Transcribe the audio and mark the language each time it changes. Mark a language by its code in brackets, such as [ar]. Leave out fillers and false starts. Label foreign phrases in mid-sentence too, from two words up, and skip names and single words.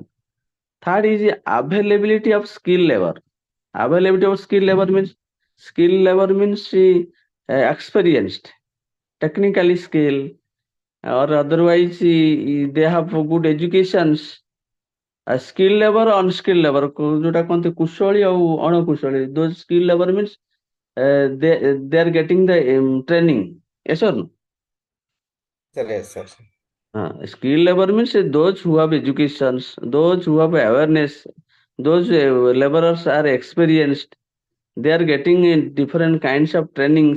[en] Third is availability of skill labor. Availability of skill labor means experienced, technically skill, or otherwise they have good educations. Skill labor, unskilled labor, [or] ଯୋଉଟା କହନ୍ତି କୁଶଳୀ ଆଉ ଅଣକୁଶଳୀ. [en] Those skill labor means they are getting the training. Yes or no? Sir, yes, sir. Skill labor means those who have educations, those who have awareness, those laborers are experienced. They are getting different kinds of trainings.